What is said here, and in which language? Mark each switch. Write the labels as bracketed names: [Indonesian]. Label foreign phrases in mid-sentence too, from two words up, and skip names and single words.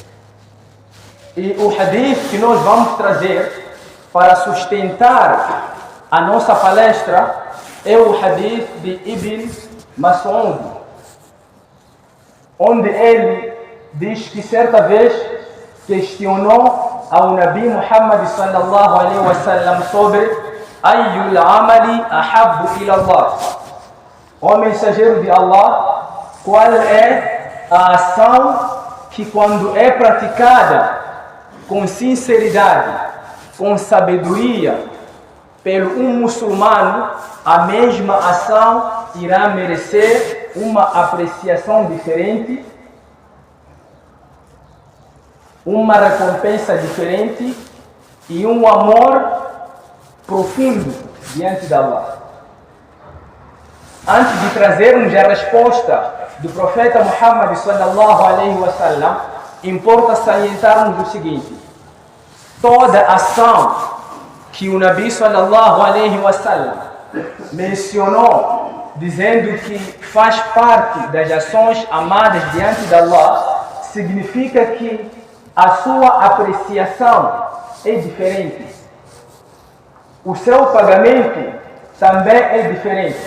[Portuguese] E o hadith que nós vamos trazer para sustentar a nossa palestra é o hadith de Ibn Mas'ud, onde ele diz que certa vez questionou ao [Arabic] النبي محمد صلى الله عليه وسلم [Portuguese] sobre [Arabic] أي الأعمال أحب إلى الله. [Portuguese] O mensageiro de Allah, qual é a ação que quando é praticada com sinceridade, com sabedoria, pelo muçulmano, a mesma ação irá merecer uma apreciação diferente, uma recompensa diferente e um amor profundo diante de Allah. Antes de trazermos a resposta do profeta Muhammad [Arabic] صلى الله عليه وسلم, [Portuguese] importa salientarmos o seguinte: toda ação que o [Arabic] النبي صلى الله عليه وسلم [Portuguese] mencionou, dizendo que faz parte das ações amadas diante de Allah, significa que a sua apreciação é diferente. O seu pagamento também é diferente.